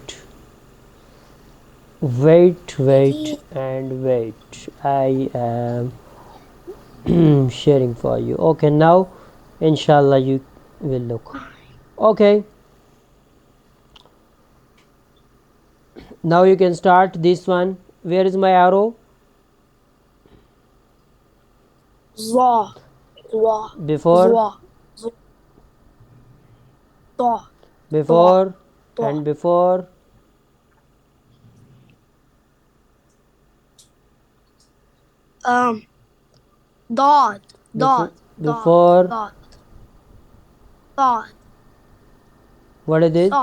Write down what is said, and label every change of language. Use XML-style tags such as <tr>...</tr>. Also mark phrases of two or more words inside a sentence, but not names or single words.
<en>Wait. Wait and wait. I am sharing for you. Okay, now inshallah you will look. Okay, now you can start this one. Where is my arrow? Zwa. Zwa. Before, Zwa. Zwa. Zwa. before, Zwa. and before. Dot. Dot. Before. Dot. Dot. What is it?</en>